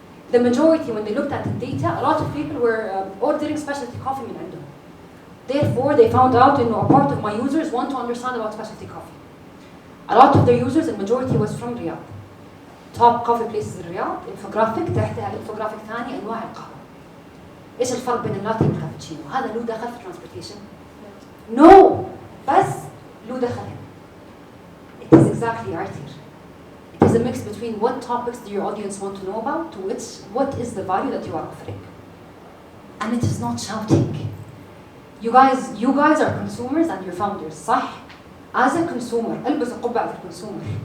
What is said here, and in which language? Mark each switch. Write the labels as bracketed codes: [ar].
[en] The majority when they looked at the data, a lot of people were ordering specialty coffee [ar] من عندهم. [en] Therefore, they found out that a part of my users want to understand about specialty coffee. A lot of their users, the majority was from Riyadh. Top coffee places in Riyadh, infographic، تحتها infographic [ar] ثاني أنواع القهوة. إيش الفرق بين اللاتيه والكابتشينو؟ هذا له دخل في transportation؟ [en] No، [ar] بس له دخل. [en] It is exactly right here. It is a mix between what topics do your audience want to know about to what is the value that you are offering. And it is not shouting. You guys are consumers and you're founders, صح؟ As a consumer, [ar] البس قبعة الconsumer.